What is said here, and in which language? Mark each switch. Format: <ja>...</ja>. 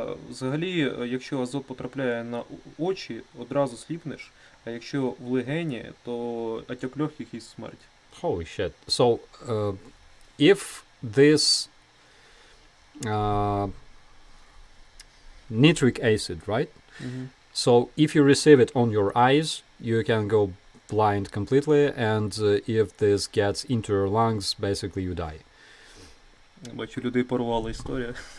<uk>Взагалі, якщо азот потрапляє на очі, одразу сліпнеш, а якщо в легені, то отек легких і смерть.</uk> <en>Holy shit. So, if this nitric acid, right? So, if you receive it on your eyes, you can go blind completely, and if this gets into your lungs, basically you die.</en> <uk>Бачу, людей порвала історія.</uk>